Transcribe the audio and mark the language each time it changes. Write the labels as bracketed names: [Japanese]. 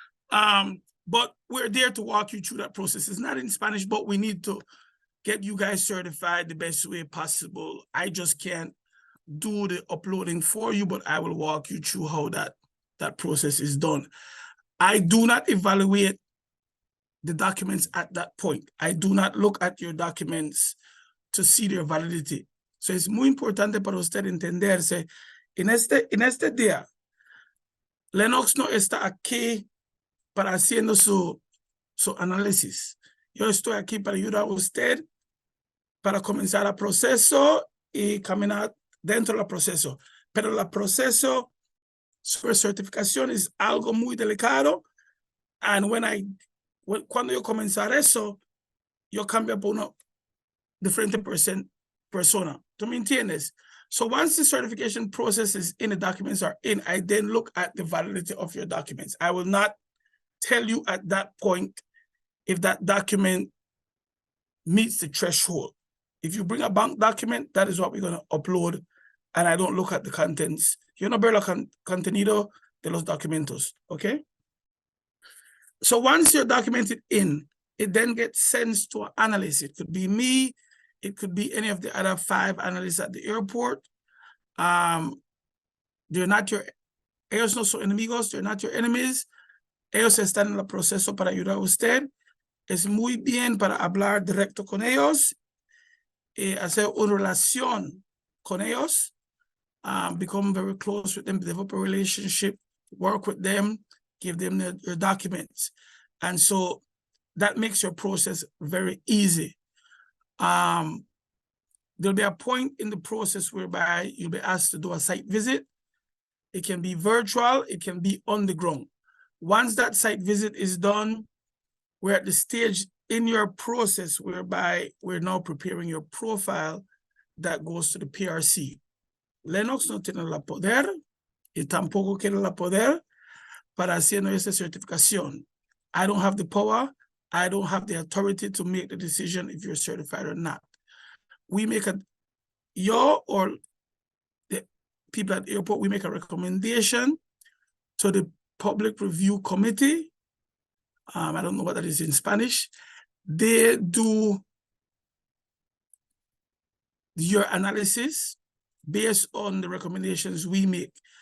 [English] But we're there to walk you through that process. It's not in Spanish, but we need to get you guys certified the best way possible. I just can't do the uploading for you, but I will walk you through how that process is done. I do not evaluate the documents at that point. I do not look at your documents to see their validity. [Spanish] So es muy importante para usted entenderse. En este día, Lennox no está aquí para haciendo su análisis. Yo estoy aquí para ayudar a usted para comenzar el proceso y caminar dentro del proceso. Pero el proceso sobre certificación es algo muy delicado. And cuando yo comenzar eso, yo cambio por una diferente persona. ¿Tú me entiendes? [English] So once the certification process is in, the documents are in, I then look at the validity of your documents. I will not tell you at that point if that document meets the threshold. If you bring a bank document, that is what we're going to upload, and I don't look at the contents. [Spanish] Yo no veo el contenido de los documentos, okay? [English] So once you're documented in, it then gets sent to an analyst. It could be me, it could be any of the other 5 analysts at the airport. They're not your, [Spanish] ellos no son enemigos, [English] they're not your enemies. [Spanish] Ellos están en el proceso para ayudar a usted. Es muy bien para hablar directo con ellos, [English] hacer una relación con ellos, become very close with them, develop a relationship, work with them, give them your documents. And so that makes your process very easy. There'll be a point in the process whereby you'll be asked to do a site visit. It can be virtual, it can be on the ground. Once that site visit is done, we're at the stage in your process whereby we're now preparing your profile that goes to the PRC. [Spanish] Lennox no tiene la poder y tampoco quiere la poder para haciendo esa certificación. [English] I don't have the power. I don't have the authority to make the decision if you're certified or not. We make yo or the people at the airport, we make a recommendation to the public review committee. I don't know what that is in Spanish. They do your analysis based on the recommendations we make.